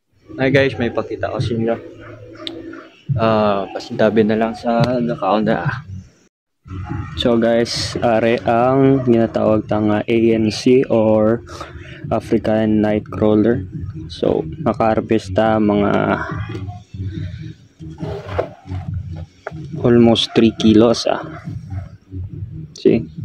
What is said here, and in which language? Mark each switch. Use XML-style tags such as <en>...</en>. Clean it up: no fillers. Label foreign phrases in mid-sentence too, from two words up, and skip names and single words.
<en>Hi guys,</en> <hil>may pakita ko sa inyo. Pasintabi na lang sa nakaunda.</hil> <en>So guys,</en> <hil>are ang ginatawag tang ANC or African Nightcrawler. So, naka-harvest mga almost 3 kilos See?</hil>